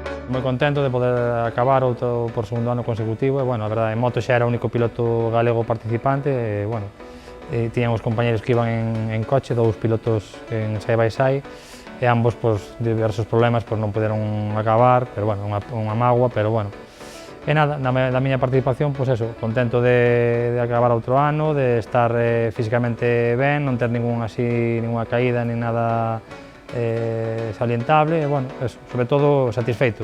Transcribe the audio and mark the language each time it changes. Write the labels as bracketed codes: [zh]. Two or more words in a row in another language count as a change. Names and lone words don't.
[gl] Moi contento de poder acabar por segundo ano consecutivo e, bueno, a verdade, en moto xa era o único piloto galego participante e, bueno, tiñan os compañeros que iban en coche, dous pilotos en [en] side by side [gl] e ambos, por diversos problemas, non puderon acabar, pero, bueno, unha mágoa, pero, bueno. E nada, da miña participación, pois eso, contento de acabar outro ano, de estar físicamente ben, non ter ninguna caída, nin nada salientable, e, bueno, eso, sobre todo satisfeito.